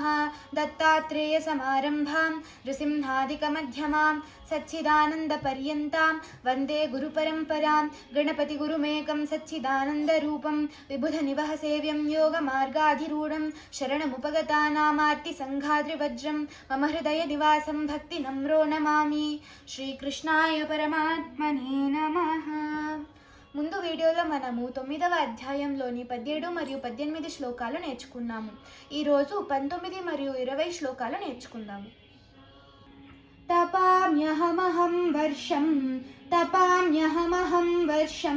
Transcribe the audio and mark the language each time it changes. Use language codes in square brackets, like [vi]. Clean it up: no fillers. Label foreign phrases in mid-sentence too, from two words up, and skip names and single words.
[sa] दत्तात्रेयसमारम्भां नृसिंहादिकमध्यमां सच्चिदानन्दपर्यन्तां वन्दे गुरुपरम्परां। गणपतिगुरुमेकं सच्चिदानन्दरूपं विबुधनिवहसेव्यं योगमार्गाधिरूढं शरणमुपगतानामार्तिसङ्घाद्रिवज्रं मम हृदयनिवासं भक्तिनम्रो नमामि। శ్రీకృష్ణాయ పరమాత్మనే నమః. [te] ముందు వీడియోలో మనము 9వ అధ్యాయంలోని 17 మరియు 18 శ్లోకాలు నేర్చుకున్నాము. ఈరోజు 19 మరియు 20 శ్లోకాలు నేర్చుకుందాము. [sa] తపామ్యహమహం వర్షం తపామ్యహమహం వర్షం